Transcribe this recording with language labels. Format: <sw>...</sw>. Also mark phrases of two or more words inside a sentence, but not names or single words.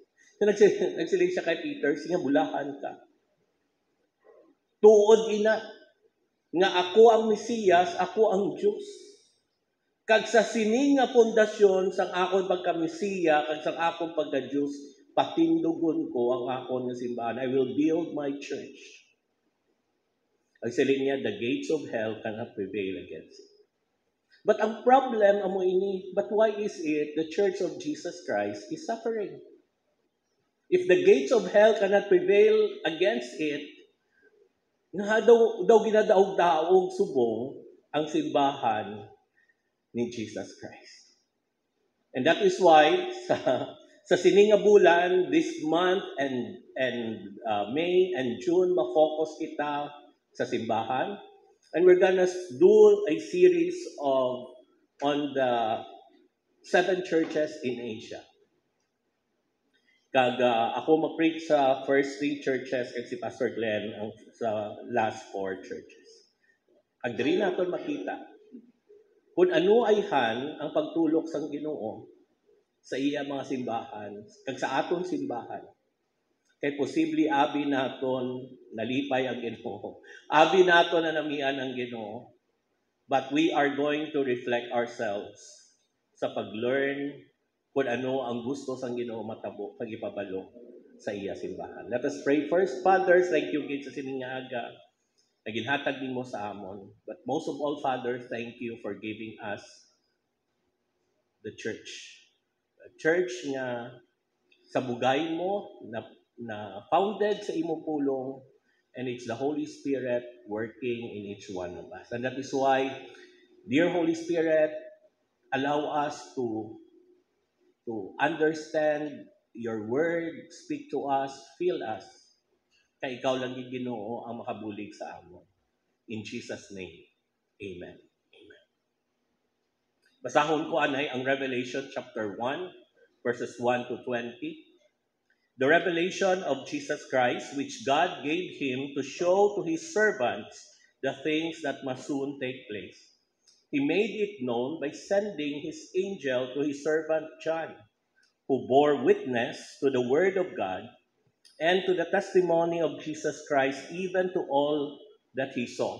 <hil>So nagsiling siya kay Peter, siya bulahan ka. Tuod ina, nga ako ang Mesiyas, ako ang Diyos. Kag sa sining nga pundasyon sang akon pagka-Mesiya, kag sang akon pagka-Diyos, patindugon ko ang akon nga simbahan.</hil> <en>I will build my church.</en> <hil>Ang siling niya,</hil> <en>the gates of hell cannot prevail against it. But</en> <hil>ang problem amo ini,</hil> <en>but why is it the Church of Jesus Christ is suffering? If the gates of hell cannot prevail against it,</en> <hil>nga daw ginadaog-daog subong ang simbahan ni Jesus Christ.</hil> <en>And that is why</en> <hil>sa sininga bulan</hil> <en>this month and May and June</en> <hil>ma-focus kita sa simbahan,</hil> <en>and we're gonna do a series on the 7 churches in Asia.</en> <hil>Kag ako ma-preach sa</hil> <en>first 3 churches</en> <hil>kag si Pastor Glenn ang sa</hil> <en>last 4 churches.</en> <hil>Kag diri naton makita kung ano ayhan ang pagtulok sang Ginoo sa iya mga simbahan kag sa aton simbahan. Kay posible abi naton nalipay ang Ginoo. Abi naton na namian ang Ginoo.</hil> <en>But we are going to reflect ourselves</en> <hil>sa pag-learn kung ano ang gusto sang Ginoo matabo pag-ipabalo sa iya simbahan.</hil> <en>Let us pray first. Father, thank you</en> <hil>gid sa sining nga aga na ginhatag nimo sa amon.</hil> <en>But most of all, Father, thank you for giving us the church. A church</en> <hil>nga sa bugay mo na founded sa imong pulong,</hil> <en>and it's the Holy Spirit working in each one of us. And that is why, dear Holy Spirit, allow us to understand your word, speak to us, fill us.</en> <hil>Kaya ikaw lang yung Ginoo ang makabulig sa amon.</hil> <en>In Jesus' name, amen. Amen.</en> <hil>Basahon ko anay ang</hil> <en>Revelation chapter 1, verses 1 to 20. The revelation of Jesus Christ, which God gave him to show to his servants the things that must soon take place. He made it known by sending his angel to his servant John, who bore witness to the word of God and to the testimony of Jesus Christ, even to all that he saw.</en>